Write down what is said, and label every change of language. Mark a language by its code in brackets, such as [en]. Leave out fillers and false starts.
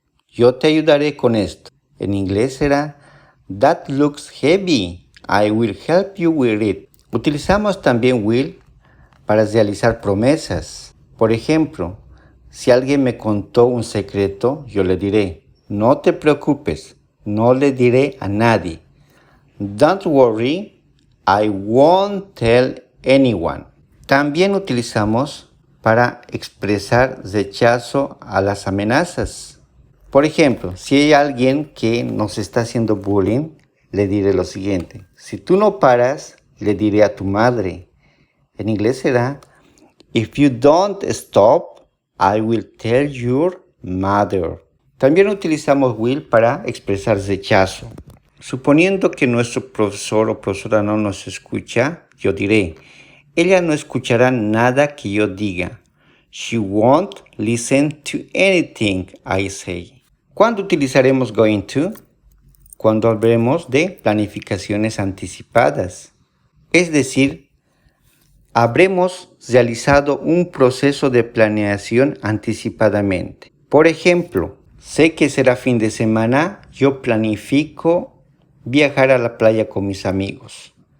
[es] Yo te ayudaré con esto. En inglés será, [en] that looks heavy. I will help you with it. [es] Utilizamos también will para realizar promesas. Por ejemplo, si alguien me contó un secreto, yo le diré, no te preocupes, no le diré a nadie. [en] Don't worry, I won't tell anyone. [es] También utilizamos para expresar rechazo a las amenazas. Por ejemplo, si hay alguien que nos está haciendo bullying, le diré lo siguiente. Si tú no paras, le diré a tu madre. En inglés será, [en] if you don't stop, I will tell your mother. [es] También utilizamos will para expresar rechazo. Suponiendo que nuestro profesor o profesora no nos escucha, yo diré, ella no escuchará nada que yo diga. [en] She won't listen to anything I say. [es] ¿Cuándo utilizaremos going to? cuando hablemos de planificaciones anticipadas. Es decir, habremos realizado un proceso de planeación anticipadamente. Por ejemplo, sé que será fin de semana, yo planifico viajar a la playa con mis amigos.